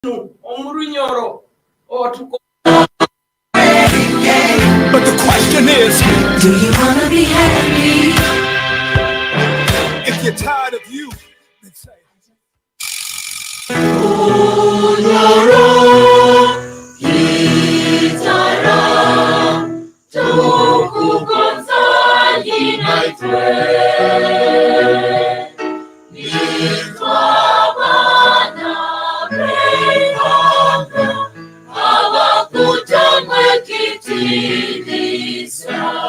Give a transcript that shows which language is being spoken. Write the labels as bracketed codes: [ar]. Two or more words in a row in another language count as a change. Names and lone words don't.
[en] Runyoro or to go. But the question is, do you wanna be happy? if you're tired of you, then say [nyo] Runyoro, Kitara, Kugonza inaitwe, nitwa Bwana Byaruhanga, abakutamwe kitinisa.